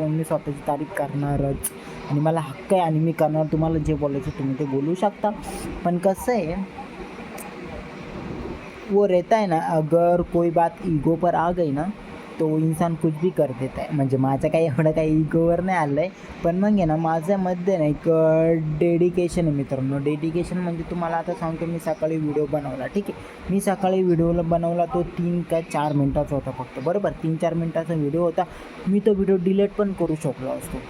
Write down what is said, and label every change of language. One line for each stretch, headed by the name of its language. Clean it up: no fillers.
Marathi: मग मी स्वतःची तारीफ करणारच आणि मला हक्क आहे आणि मी करणार. तुम्हाला जे बोलायचं तुम्ही ते बोलू शकता. पण कसं आहे,
Hindi: वो रहता है ना, अगर कोई बात ईगो पर आ गई ना तो इंसान कुछ भी कर देता है.
Marathi: म्हणजे माझं काही एवढं काही इगोवर नाही आलं आहे. पण मग आहे ना माझ्यामध्ये ना एक डेडिकेशन आहे मित्रांनो. डेडिकेशन म्हणजे तुम्हाला आता सांगतो, मी सकाळी व्हिडिओ बनवला, ठीक आहे. मी सकाळी व्हिडिओला बनवला, तो 3 का 4 मिनटाचा होता फक्त, बरोबर. 3-4 मिनटाचा व्हिडिओ होता. मी तो व्हिडिओ डिलीट पण करू शकलो असतो.